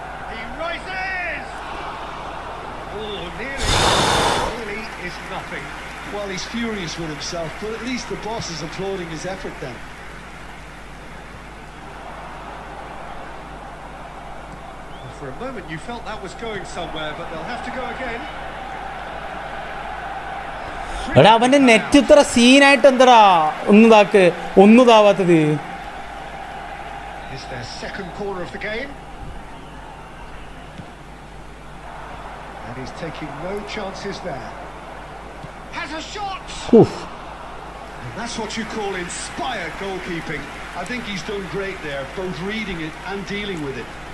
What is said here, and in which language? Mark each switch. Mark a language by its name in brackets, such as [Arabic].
[English] He rises. Oh, nearly is not. nothing. Well, he's furious with himself, but at least the boss is applauding his effort then. For a moment you felt that was going somewhere, but they'll have to go again. [Malayalam] എടാ അവൻ്റെ net ഇത്ര സീനായിട്ട് എന്താടാ ഒന്നുതാവാത്തത്. [English] It's their second corner of the game. And he's taking no chances there. Has a shot! And that's what you call inspired goalkeeping. I think he's done great there, both reading it and dealing with it.